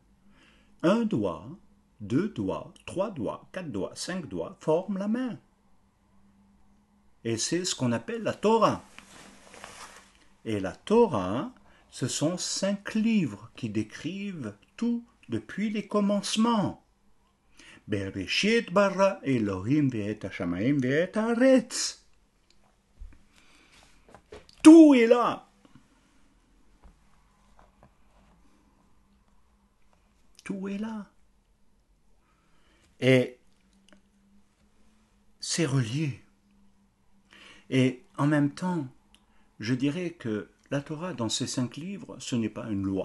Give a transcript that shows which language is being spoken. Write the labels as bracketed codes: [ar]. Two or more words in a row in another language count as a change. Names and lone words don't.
[fr] 1 doigt, 2 doigts, 3 doigts, 4 doigts, 5 doigts forment la main. Et c'est ce qu'on appelle la Torah. Et la Torah, ce sont 5 livres qui décrivent tout depuis les commencements. [he] בראשית ברא אלוהים ואת השמים ואת הארץ. [fr] Tout est là. Tout est là. Et c'est relié. Et en même temps, je dirais que la Torah, dans ces 5 livres, ce n'est pas une loi.